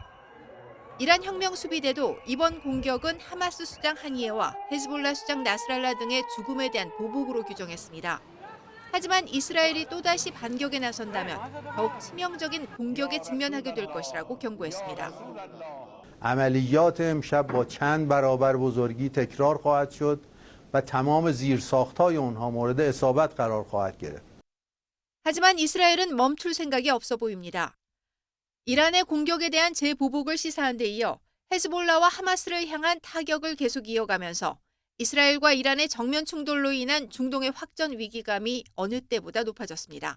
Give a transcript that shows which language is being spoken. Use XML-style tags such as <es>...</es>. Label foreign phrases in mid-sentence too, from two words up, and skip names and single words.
<ko>이란 혁명수비대도 이번 공격은 하마스 수장 하니예와 헤즈볼라 수장 나스랄라 등의 죽음에 대한 보복으로 규정했습니다. 하지만 이스라엘이 또다시 반격에 나선다면 더욱 치명적인 공격에 직면하게 될 것이라고 경고했습니다.</ko> <fa>عملیات امشب با چند برابر بزرگی تکرار خواهد شد و تمام زیرساخت‌های اونها مورد اصابت قرار خواهد گرفت.</fa> <ko>하지만 이스라엘은 멈출 생각이 없어 보입니다. 이란의 공격에 대한 재보복을 시사한 데 이어 헤즈볼라와 하마스를 향한 타격을 계속 이어가면서 이스라엘과 이란의 정면 충돌로 인한 중동의 확전 위기감이 어느 때보다 높아졌습니다.</ko>